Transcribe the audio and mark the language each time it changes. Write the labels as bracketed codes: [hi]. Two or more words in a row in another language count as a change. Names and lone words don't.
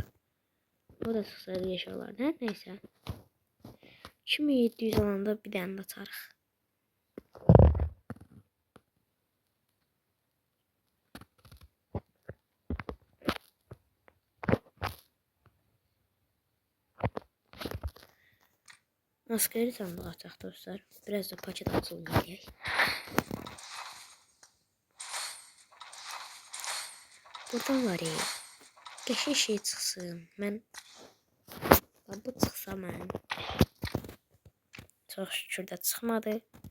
[tr] O da çıksa yaşarlardı. Neyse. 2700 alanda bir tane atarıq. [az] Askeri sandığı açaq dostlar. Biraz da paket açılım edək. Buradan var ya. Qəşəng şey çıxsın. Bu çıxsa mən. Çox şükür də çıxmadı.